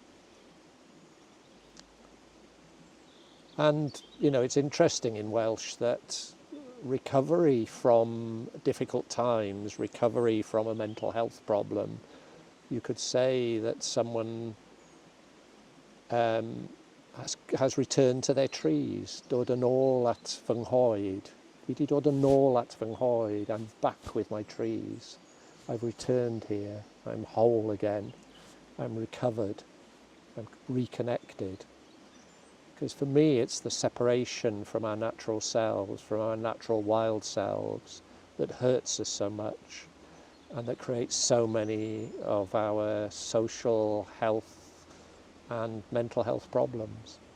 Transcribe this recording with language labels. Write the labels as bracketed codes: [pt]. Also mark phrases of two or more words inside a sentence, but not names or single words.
[en] And, you know, it's interesting in Welsh that recovery from difficult times, recovery from a mental health problem, you could say that someone has returned to their trees, [cy] dod yn ôl at fy nghoed. Dwi 'di dod yn ôl at fy nghoed. [en] I'm back with my trees. I've returned here. I'm whole again. I'm recovered. I'm reconnected. Because for me, it's the separation from our natural selves, from our natural wild selves, that hurts us so much and that creates so many of our social health and mental health problems.